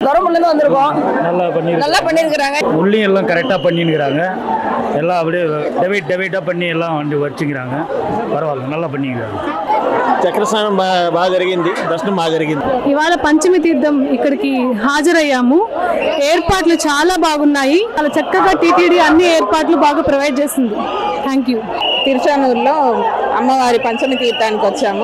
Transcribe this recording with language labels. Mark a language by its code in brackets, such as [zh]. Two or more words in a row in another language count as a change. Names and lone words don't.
[ta] தரமுள்ளதான் வந்திருக்கோம். நல்லா பண்ணிருக்காங்க. உள்ளியும் எல்லாம் கரெக்டாக பண்ணிருக்கிறாங்க. எல்லாம் அப்படியே டிவைட்டாக பண்ணி எல்லாம் வந்து வச்சுக்கிறாங்க. పర్వాలేదు நல்லா பண்ணிக்கிறாங்க. [te] చక్రస్నానం బాగా జరిగింది, దర్శనం బాగా జరిగింది. ఇవాళ పంచమి తీర్థం ఇక్కడికి హాజరయ్యాము. ఏర్పాట్లు చాలా బాగున్నాయి. చాలా చక్కగా టీటీడీ అన్ని ఏర్పాట్లు బాగా ప్రొవైడ్ చేస్తుంది. [en] Thank you. [te] తిరుచానూరులో అమ్మవారి పంచమి తీర్థానికి వచ్చాము.